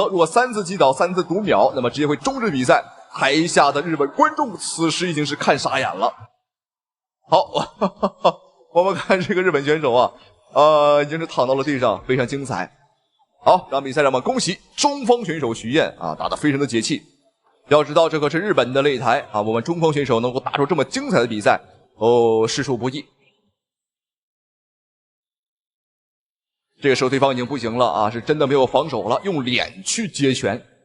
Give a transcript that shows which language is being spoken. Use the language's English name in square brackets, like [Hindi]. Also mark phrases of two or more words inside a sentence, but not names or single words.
[Chinese] 如果3次击倒，3次读秒，那么直接会终止比赛。台下的日本觀眾此時已經是看傻眼了。好，我們看這個日本選手啊，已經是躺到了地上，非常精彩。好，讓比賽讓我們恭喜中方選手徐彦啊，打得非常的解氣。要知道這可是日本的擂台啊，我們中方選手能夠打出這麼精彩的比賽，實屬不易。這個時候對方已經不行了啊，是真的沒有防守了，用臉去接拳。